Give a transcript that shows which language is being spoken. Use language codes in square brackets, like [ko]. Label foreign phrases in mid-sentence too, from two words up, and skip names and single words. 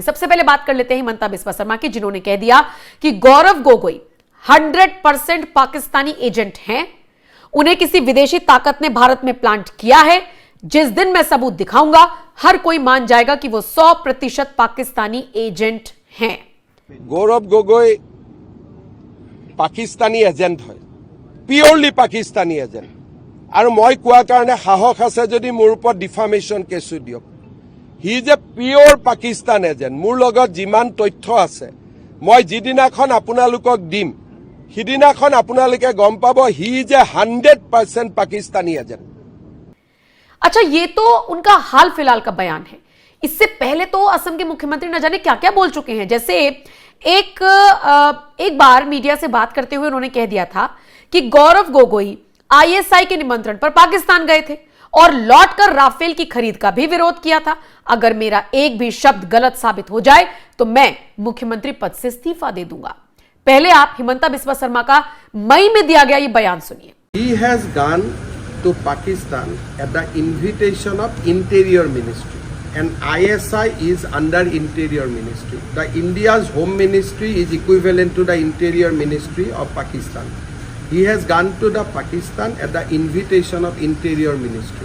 [hi] सबसे पहले बात कर लेते हैं हिमंता बिस्वा शर्मा की, जिन्होंने कह दिया कि गौरव गोगोई 100% पाकिस्तानी एजेंट हैं, उन्हें किसी विदेशी ताकत ने भारत में प्लांट किया है। जिस दिन मैं सबूत दिखाऊंगा हर कोई मान जाएगा कि वो 100% पाकिस्तानी एजेंट हैं। गौरव गोगोई पाकिस्तानी एजेंट है, [en] purely Pakistani agent. [hi] और मैं [as] कोৱা কাৰণে সাহস আছে যদি মোৰ ওপৰত [en] defamation case [as] দিয়ক। [en] He is a pure Pakistan agent. [as] মোৰ লগত যিমান তথ্য আছে মই যিদিনাখন আপোনালোকক দিম সিদিনাখন আপোনালোকে গম পাব [en] He is a 100% Pakistani agent. [hi] अच्छा, ये तो उनका हाल फिलहाल का बयान है। इससे पहले तो असम के मुख्यमंत्री न जाने क्या क्या बोल चुके हैं। जैसे एक बार मीडिया से बात करते हुए उन्होंने कह दिया था कि गौरव गोगोई आईएसआई के निमंत्रण पर पाकिस्तान गए थे और लौटकर राफेल की खरीद का भी विरोध किया था। अगर मेरा एक भी शब्द गलत साबित हो जाए तो मैं मुख्यमंत्री पद से इस्तीफा दे दूंगा। पहले आप हिमंता बिस्वा शर्मा का मई में दिया गया ये बयान सुनिए। [en] He has gone to Pakistan at the invitation of Interior Ministry, and ISI is under Interior Ministry. The India's Home Ministry is equivalent to the Interior Ministry of Pakistan. He has gone to the Pakistan at the invitation of Interior Ministry.